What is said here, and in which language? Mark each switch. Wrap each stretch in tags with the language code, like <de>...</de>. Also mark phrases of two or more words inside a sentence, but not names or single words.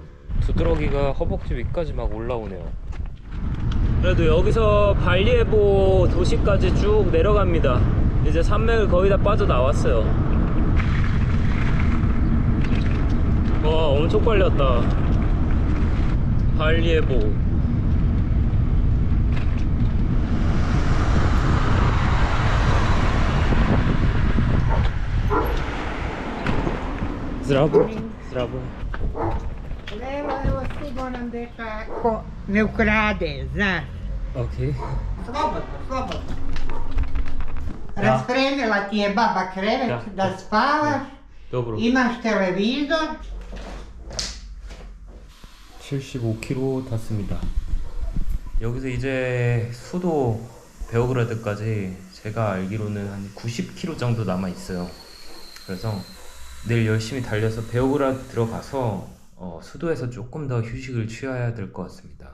<ko>두드러기가 허벅지 위까지 막 올라오네요. 그래도 여기서 발리에보 도시까지 쭉 내려갑니다. 이제 산맥을 거의 다 빠져나왔어요. 와, 엄청 빨리 왔다. 발리에보.</ko> <sr>Zdravo. Leva eu sigo nam deka ko ne ukrade, znaš. Ok. Slobodno. Raspremila ti je baba krevet da spavaš, Dobro. imaš televizor.</sr> <ko>75km 탔습니다. 여기서 이제 수도 베오그라드까지 제가 알기로는 한 90km 정도 남아 있어요. 그래서 내일 열심히 달려서 베오그라드 들어가서 수도에서 조금 더 휴식을 취해야 될 것 같습니다.</ko>